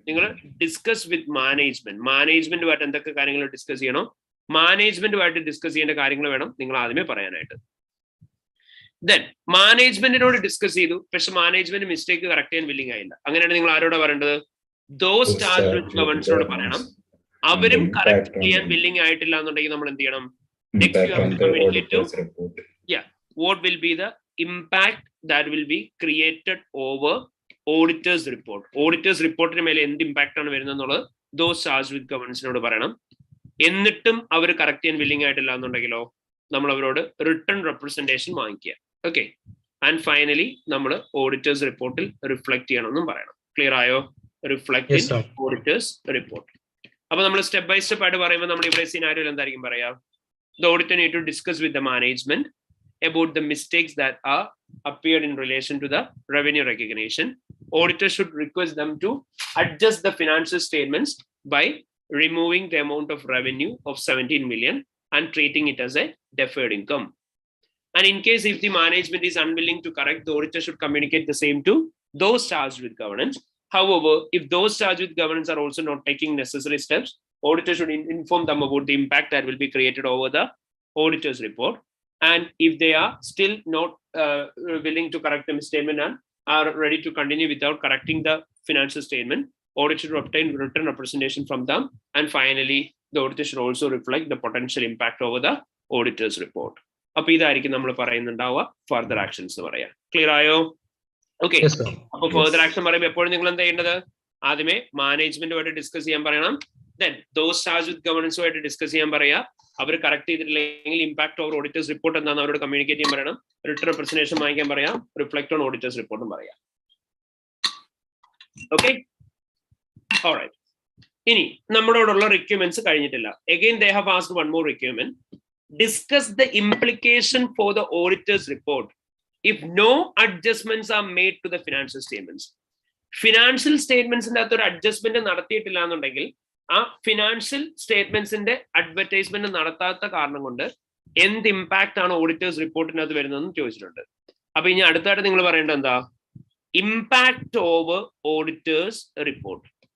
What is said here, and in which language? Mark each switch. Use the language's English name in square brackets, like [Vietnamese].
[Malayalam] നിങ്ങൾ discuss with മാനേജ്മെന്റുമായിട്ട് എന്തൊക്കെ കാര്യങ്ങൾ ഡിസ്കസ് ചെയ്യണോ, മാനേജ്മെന്റുമായിട്ട് ഡിസ്കസ് ചെയ്യേണ്ട കാര്യങ്ങൾ വേണം നിങ്ങൾ ആദ്യമേ പറയാനായിട്ട്. ദെൻ മാനേജ്മെന്റിനോട് ഡിസ്കസ് ചെയ്തു, പക്ഷെ മാനേജ്മെന്റ് മിസ്റ്റേക്ക് കറക്റ്റ് ചെയ്യാൻ വില്ലിംഗ് ആയില്ല. അങ്ങനെയാണ് നിങ്ങൾ ആരോടാ പറയേണ്ടത്? ദോസ് ചാർജ് വിത്ത് ഗവേണൻസിനോട് പറയണം. അവരും കറക്റ്റ് ചെയ്യാൻ വില്ലിംഗ് ആയിട്ടില്ല എന്നുണ്ടെങ്കിൽ നമ്മൾ എന്ത് ചെയ്യണം? [English] Next, you have to communicate to what will be the impact that will be created over auditor's report. [Malayalam] Auditor's report മേലെ എന്ത് ഇമ്പാക്ട് ആണ് വരുന്നത് എന്നുള്ളത് those charged with governance-നോട് പറയണം. എന്നിട്ടും അവർ കറക്റ്റ് ചെയ്യാൻ വില്ലിംഗ് ആയിട്ടില്ല എന്നുണ്ടെങ്കിലോ നമ്മൾ അവരോട് റിട്ടേൺ റെപ്രസെന്റേഷൻ വാങ്ങിക്കുക. ഓക്കെ. ആൻഡ് ഫൈനലി നമ്മൾ ഓഡിറ്റേഴ്സ് റിപ്പോർട്ടിൽ റിഫ്ലക്ട് ചെയ്യണമെന്നും പറയണം. ക്ലിയർ ആയോ? [English] Reflect in auditors report. [Malayalam] അപ്പൊ നമ്മൾ സ്റ്റെപ്പ് ബൈ സ്റ്റെപ്പ് ആയിട്ട് പറയുമ്പോൾ നമ്മൾ ഇവിടെ സിനാരിയോയിൽ എന്തായിരിക്കും പറയാ? [English] The auditor need to discuss with the management about the mistakes that are appeared in relation to the revenue recognition. Auditor should request them to adjust the financial statements by removing the amount of revenue of 17 million and treating it as a deferred income. And in case if the management is unwilling to correct, the auditor should communicate the same to those charged with governance. However, if those charged with governance are also not taking necessary steps, auditor should inform them about the impact that will be created over the auditor's report. And if they are still not willing to correct the misstatement and are ready to continue without correcting the financial statement, auditor should obtain written representation from them. And finally, the auditor should also reflect the potential impact over the auditor's report. [Malayalam] അപ്പൊ ഇതായിരിക്കും നമ്മൾ പറയുന്നുണ്ടാവുക further actions എന്ന് പറയാം. Clear ആയോ? Okay. അപ്പൊ further action പറയുമ്പോൾ എപ്പോഴും നിങ്ങൾ എന്താ ചെയ്യേണ്ടത്? ആദ്യമേ മാനേജ്മെന്റുമായിട്ട് ഡിസ്കസ് ചെയ്യാൻ പറയണം. [English] Then those charged with governance [Malayalam] ആയിട്ട് ഡിസ്കസ് ചെയ്യാൻ പറയാ. അവർ കറക്റ്റ് ചെയ്തിട്ടില്ലെങ്കിൽ ഇമ്പാക്ട് ഓവർ ഓഡിറ്റേഴ്സ് റിപ്പോർട്ട് എന്താണെന്ന് അവരോട് കമ്മ്യൂണിക്കേറ്റ് ചെയ്യാൻ പറയണം. റിട്ടേൺ റെപ്രസെന്റേഷൻ വാങ്ങിക്കാൻ പറയാം. റിഫ്ലക്ട് ഓൺ ഓഡിറ്റേഴ്സ് റിപ്പോർട്ടും പറയാം. ഓക്കെ. ഓൾറൈറ്റ്. ഇനി നമ്മളോടുള്ള റിക്വയർമെന്റ്സ് കഴിഞ്ഞിട്ടില്ല. [English] Again they have asked one more requirement. Discuss the implication for the auditor's report if no adjustments are made to the financial statements. [Malayalam] Financial സ്റ്റേറ്റ്മെന്റ്സിന്റെ അകത്ത് ഒരു adjustment നടത്തിയിട്ടില്ല എന്നുണ്ടെങ്കിൽ ആ ഫിനാൻഷ്യൽ സ്റ്റേറ്റ്മെന്റ്സിന്റെ അഡ്വർടൈസ്മെന്റ് നടത്താത്ത കാരണം കൊണ്ട് എന്ത് ഇമ്പാക്ട് ആണ് ഓഡിറ്റേഴ്സ് റിപ്പോർട്ടിനകത്ത് വരുന്നതെന്ന് ചോദിച്ചിട്ടുണ്ട്. അപ്പൊ ഇനി അടുത്തായിട്ട് നിങ്ങൾ പറയേണ്ടത് എന്താ? Impact over auditors report.